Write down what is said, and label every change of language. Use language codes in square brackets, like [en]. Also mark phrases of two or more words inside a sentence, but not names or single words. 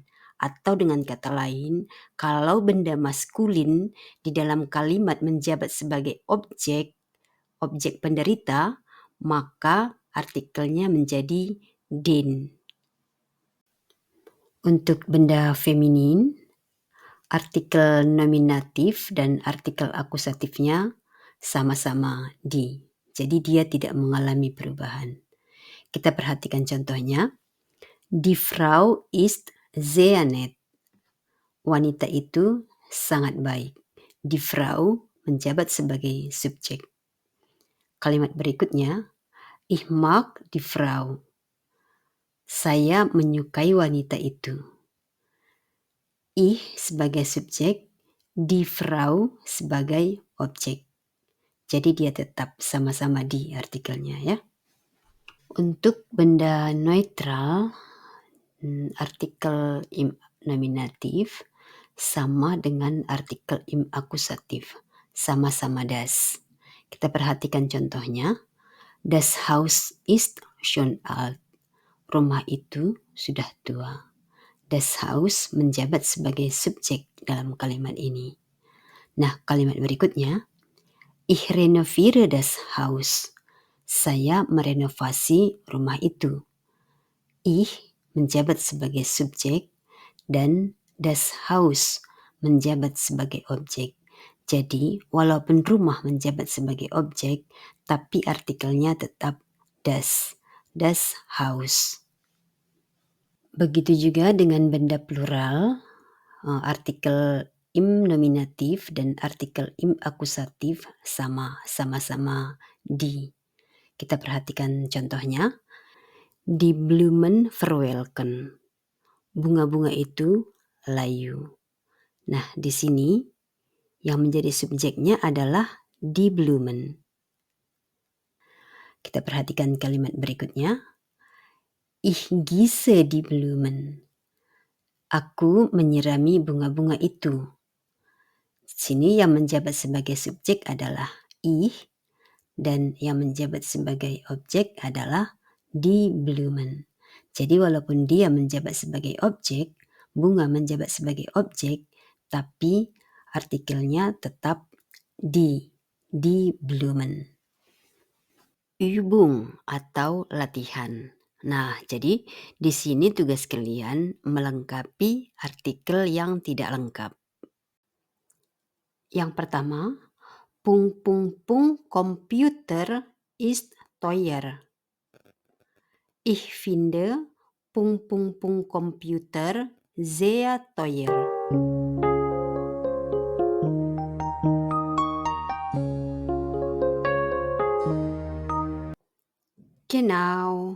[id] Atau dengan kata lain, kalau benda maskulin di dalam kalimat menjabat sebagai objek penderita, maka artikelnya menjadi den. Untuk benda feminin, artikel nominatif dan artikel akusatifnya sama-sama di. Jadi dia tidak mengalami perubahan. Kita perhatikan contohnya. [de] Die Frau ist sehr nett. [id] Wanita itu sangat baik. [de] Die Frau [id] menjabat sebagai subjek. Kalimat berikutnya, [de] ich mag die Frau. [id] Saya menyukai wanita itu. Ich sebagai subjek, [de] die Frau [id] sebagai objek. Jadi dia tetap sama-sama di artikelnya ya. Untuk benda neutral, artikel im nominatif sama dengan artikel im akusatif. Sama-sama das. Kita perhatikan contohnya. [de] Das Haus ist schon alt. [id] Rumah itu sudah tua. [de] Das Haus [id] menjabat sebagai subjek dalam kalimat ini. Nah, kalimat berikutnya. [de] Ich renoviere das Haus. [id] Saya merenovasi rumah itu. Ich menjabat sebagai subjek dan [de] das Haus [id] menjabat sebagai objek. Jadi, walaupun rumah menjabat sebagai objek, tapi artikelnya tetap [de] das Haus. [id] Begitu juga dengan benda plural, artikel im nominatif dan artikel im akusatif sama-sama di. Kita perhatikan contohnya. [de] Die Blumen verwelken. [id] Bunga-bunga itu layu. Nah, di sini yang menjadi subjeknya adalah [de] die Blumen. [id] Kita perhatikan kalimat berikutnya. [de] Ich gieße die Blumen. [id] Aku menyirami bunga-bunga itu. Di sini yang menjabat sebagai subjek adalah ich dan yang menjabat sebagai objek adalah [de] die Blumen. [id] Jadi walaupun dia menjabat sebagai objek, bunga menjabat sebagai objek, tapi artikelnya tetap [de] die Blumen. [id] Übung atau latihan. Nah, jadi di sini tugas kalian melengkapi artikel yang tidak lengkap. Yang pertama, [de] Komputer ist teuer. Ich finde Computer sehr teuer. Genau.